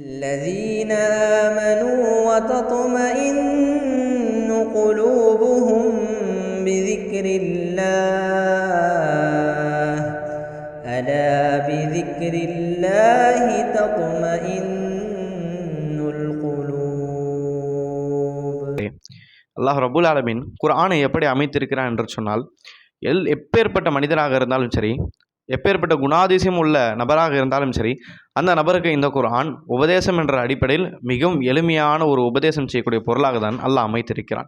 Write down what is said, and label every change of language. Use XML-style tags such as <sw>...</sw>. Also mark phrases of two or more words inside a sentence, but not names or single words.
<ar>الذين آمنوا وتطمئن قلوبهم بذكر الله ألا بذكر الله تطمئن القلوب. الله رب العالمين</ar> <ta>குர்ஆனை எப்படி அமைத்திருக்கிறான் என்று சொன்னால், எப்பேற்பட்ட மனிதராக இருந்தாலும் சரி, எப்பேற்பட்ட குணாதிசயம் உள்ள நபராக இருந்தாலும் சரி, அந்த நபருக்கு இந்த குர்ஆன் உபதேசம் என்ற அடிப்படையில் மிகவும் எளிமையான ஒரு உபதேசம் செய்யக்கூடிய பொருளாக தான் அல்லாஹ் அமைத்திருக்கிறான்.</ta>